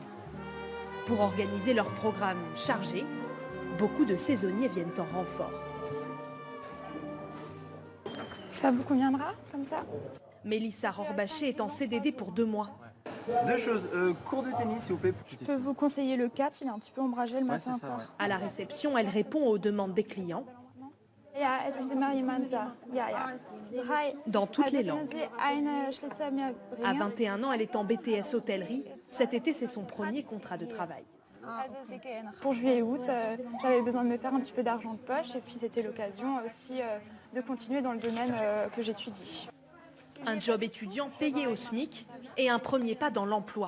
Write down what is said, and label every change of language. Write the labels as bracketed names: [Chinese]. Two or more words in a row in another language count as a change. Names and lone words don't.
[French] Pour organiser leur programme chargé, beaucoup de saisonniers viennent en renfort. Ça vous conviendra comme ça? Mélissa Rorbaché est en CDD pour 2 mois. Deux choses, cours de tennis s'il vous plaît. Je peux vous conseiller le 4, il est un petit peu ombragé le matin c'est ça, encore. ouais. À la réception, elle répond aux demandes des clients [German] Ja, es ist immer jemand da. Ja, ja. [French] dans toutes les langues. [German] Können Sie eine Schlüssel mir [French] À [German] bringen? [French] 21 ans, elle est en BTS hôtellerie. Cet été, c'est son premier contrat de travail. Pour juillet et août, j'avais besoin de me faire un petit peu d'argent de poche et puis c'était l'occasion aussi de continuer dans le domaine que j'étudie. Un job étudiant payé au SMIC et un premier pas dans l'emploi.